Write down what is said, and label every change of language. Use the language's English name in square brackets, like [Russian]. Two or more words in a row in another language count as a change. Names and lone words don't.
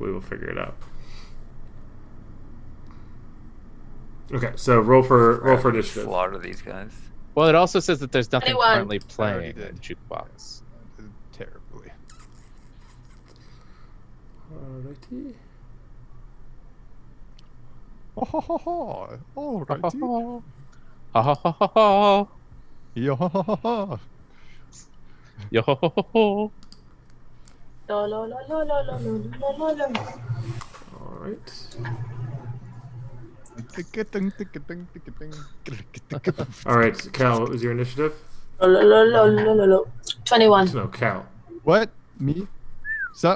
[English] We will figure it out. Okay, so roll for initiative. Slaughter these guys. Well, it also says that there's nothing 21. currently already playing did. in the jukebox. Terribly. Alrighty. Oh, ho, ho, ho. Alrighty. Ha ha ha ha ha. Yo, ho, ho, ho, ho. Yo ho ho ho ho. Lo, lo, lo, lo, lo, lo, lo, lo, lo, lo. Alright. Alright, Cal, what was your initiative? Lo, lo, lo, lo, lo, lo, lo. 21. No, Cal. What? Me? Sup? Your